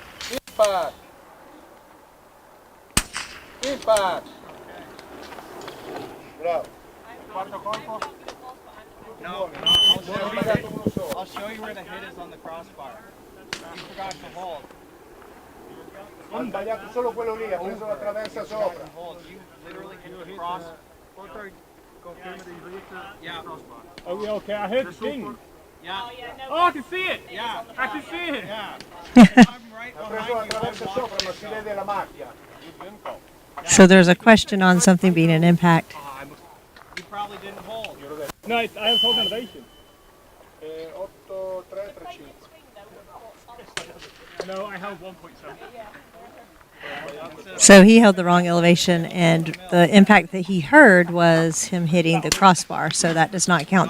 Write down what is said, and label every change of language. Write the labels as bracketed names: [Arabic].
[English] Impact. Impact. [Italian] Bravo. Quarto colpo? [English] No, I'll show you where the hit is on the crossbar. You forgot to hold. [Italian] Ha sbagliato solo quello lì, ha preso la traversa sopra. [English] Hold. You literally hit the cross. Yeah. Are we okay? I heard the ding. Yeah. Oh, I can see it. Yeah. I can see it. Yeah. I'm right [Italian] Ha preso la [English] behind [Italian] traversa [English] you. [Italian] sopra, ma si vede la macchia. [English] So there's a question on something being an impact. You probably didn't hold. No, I have told elevation. 8-3-3-5. No, I held 1.7. So he held the wrong elevation, and the impact that he heard was him hitting the crossbar, so that does not count.